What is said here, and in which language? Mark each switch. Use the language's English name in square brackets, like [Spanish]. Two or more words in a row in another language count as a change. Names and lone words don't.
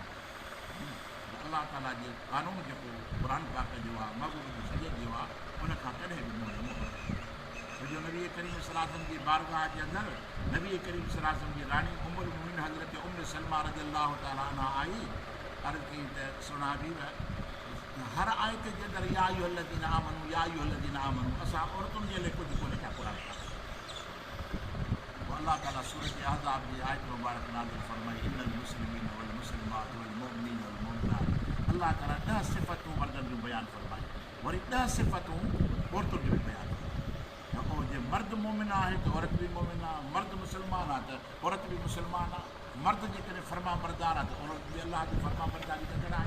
[Sindhi] अलाह ताला जो क़ानून जेको क़ुर पाक जो आहे, महबूब जो शरीयत जो आहे, उन खां कॾहिं बि मुंहुं न मोड़ो। जो नबी करीम [Arabic] صلى الله عليه وسلم [Sindhi] जी बारगाह जे अंदरि नबी करीम [Arabic] صلى الله عليه وسلم [Sindhi] जी रानी उम्मुल मोमिनीन हज़रत उम्मे सलमा [Arabic] رضي الله تعالى عنها [Sindhi] आई, अर्ज़ कई त सुहिणा हबीब, हर आयत जे अंदरि [Arabic] يا أيها الذين آمنوا يا أيها الذين آمنوا, [Sindhi] असां औरतुनि जे लाइ कुझु कोन्हे छा क़ुर पाक। पोइ अलाह ताला सूरत अहज़ाब जी आयत मुबारक नाज़िल फ़रमाई, [Arabic] إن المسلمين والمسلمات والمؤمنين والمؤمنات. [Sindhi] अलाह ताला 10 सिफ़तूं मर्दनि जूं बयानु फ़रमाई, वरी 10 सिफ़तूं औरतुनि जूं बि बयानु। ऐं जे मर्द मोमिन आहे त औरत बि मोमिन आहे, मर्द मुस्लमान आहे त औरत बि मुस्लमान आहे, मर्द जेकॾहिं फ़र्मा बरदार आहे त औरत बि अलाह जी फ़र्मा बरदारी कंदड़ आहे।